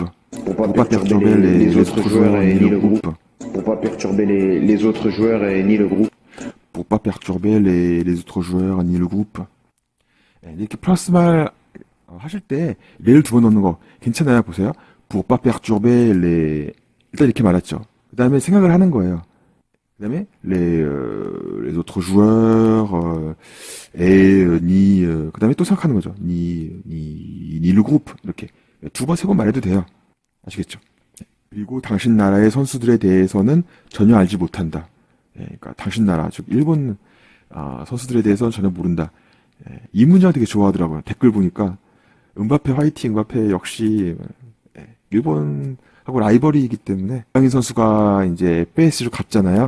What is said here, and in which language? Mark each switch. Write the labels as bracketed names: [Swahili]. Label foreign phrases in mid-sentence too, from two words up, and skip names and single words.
[French] Pour pas perturber les autres joueurs ni le groupe. Pour pas perturber les autres joueurs ni le groupe. Pour pas perturber les autres joueurs ni le groupe. [Korean] 이렇게 플러스 말 하실 때 레를 두 번 넣는 거 괜찮아요? 보세요. [French] Pour pas perturber les [Korean] 일단 이렇게 말했죠. 그 다음에 생각을 하는 거예요. 그 다음에 [French] les autres joueurs ni [Korean] 그 다음에 또 생각하는 거죠. [French] ni le groupe [Korean] 이렇게 두 번 세 번 말해도 돼요. 아시겠죠? 그리고 당신 나라의 선수들에 대해서는 전혀 알지 못한다. 그러니까 당신 나라 즉 일본 선수들에 대해서는 전혀 모른다. 이 문장 되게 좋아하더라고요. 댓글 보니까 음바페 화이팅, 음바페 역시 일본하고 라이벌이기 때문에 이강인 선수가 이제 PSG로 갔잖아요.